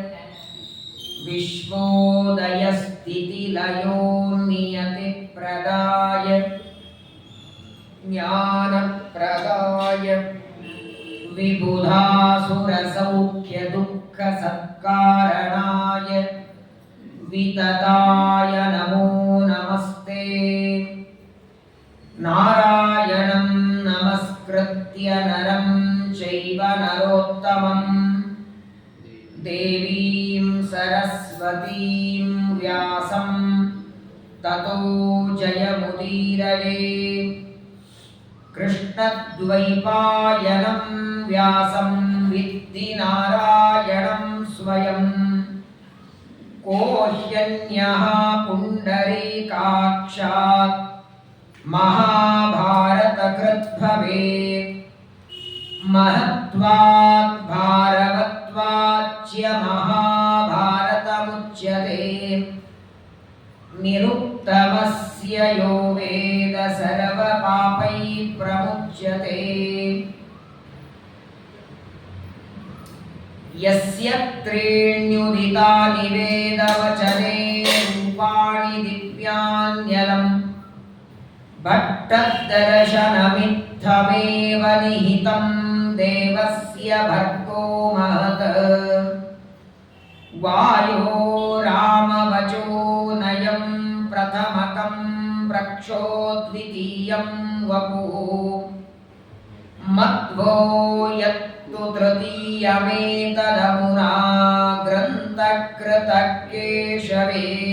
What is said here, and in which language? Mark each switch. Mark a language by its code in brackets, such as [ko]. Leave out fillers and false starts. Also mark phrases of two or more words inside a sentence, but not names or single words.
[sa] ವಿಶ್ವೋದಯಸ್ಥಿತಿಲಯೋನ್ನಿಯತಿಪ್ರದಾಯ ಜ್ಞಾನಪ್ರದಾಯ ವಿಬುಧಾಸುರಸೌಖ್ಯದುಃಖಸತ್ಕಾರಣಾಯ ವಿತತಾಯ ನಮೋ ನಮಸ್ತೆ. ನಾರಾಯಣಂ ನಮಸ್ಕೃತ್ಯ ನರಂ ಚೈವ ನರೋತ್ತಮಂ ದೇವೀಂ ಸರಸ್ವತೀಂ ವ್ಯಾಸಂ ತತೋ ಜಯಮುದೀರಯೇ. ಕೃಷ್ಣದ್ವೈಪಾಯನಂ ವ್ಯಾಸಂ ವಿದ್ಧಿ ನಾರಾಯಣಂ ಸ್ವಯಂ ಕೋ ಹ್ಯನ್ಯಃ ಪುಂಡರೀಕಾಕ್ಷಾತ್ ಮಹಾಭಾರತಕೃತ್ ಭವೇತ್. ಮಹತ್ವಾತ್ ಭಾರವತ್ವಾಚ್ಯ ಮಹಾಭಾರತಮುಚ್ಯತೆ. ನಿರುಕ್ತಮಸ್ಯ ಯೋ ವೇದ ಸರ್ವಪಾಪೈ ಪ್ರಮುಚ್ಯತೆ. ಯಸ್ಯ ತ್ರೀಣ್ಯುದಿತಾನಿ ವೇದವಚನೆ ರೂಪಾಣಿ ದಿವ್ಯಾನ್ಯಲಂ ಭಟ್ಟದರ್ಶನಮಿತ್ತಮೇವ ನಿಹಿತಂ ದೇವಸ್ಯ ಭರ್ಗೋ ಮಹತ್. ವಾಯೋ ರಾಮವಚೋ ನಯಂ ಪ್ರಥಮಕಂ ಪ್ರಕ್ಷೋ ದ್ವಿತೀಯಂ ವಪುಃ ಮಧ್ವೋ ಯತ್ತು ತೃತೀಯಮೇತದಮುನಾ ಗ್ರಂಥಕೃತಕೇಶವೇ.